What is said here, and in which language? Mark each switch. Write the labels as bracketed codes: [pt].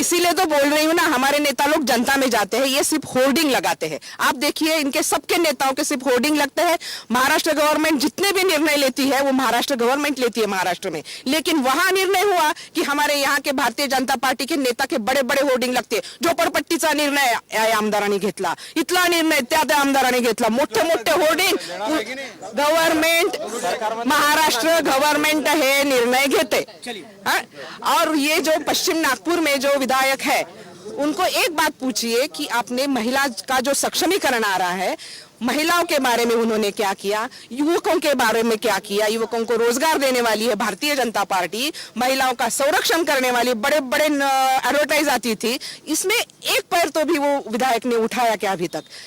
[hi] इसीलिए तो बोल रही हूँ ना, हमारे नेता लोग जनता में जाते हैं, ये सिर्फ होर्डिंग लगाते हैं। आप देखिए इनके सबके नेताओं के सिर्फ होर्डिंग लगते हैं। महाराष्ट्र गवर्नमेंट जितने भी निर्णय लेती है वो महाराष्ट्र गवर्नमेंट लेती है महाराष्ट्र में, लेकिन वहां निर्णय हुआ कि हमारे यहाँ के भारतीय जनता पार्टी के नेता के बड़े बड़े होर्डिंग लगते हैं। [mr] झोपडपट्टीचा निर्णय या आमदारांनी घेतला, इथला निर्णय त्या आमदारांनी घेतला, मोठे मोठे होर्डिंग गवर्नमेंट, महाराष्ट्र गवर्नमेंट हे निर्णय घेते। [hi] और ये जो पश्चिम नागपुर में जो विधायक है उनको एक बात पूछिए कि आपने महिला का जो सक्षमीकरण आ रहा है, महिलाओं के बारे में उन्होंने क्या किया, युवकों के बारे में क्या किया, युवकों को रोजगार देने वाली है भारतीय जनता पार्टी, महिलाओं का संरक्षण करने वाली बड़े बड़े एडवर्टाइज आती थी, इसमें एक पैर तो भी वो विधायक ने उठाया क्या अभी तक।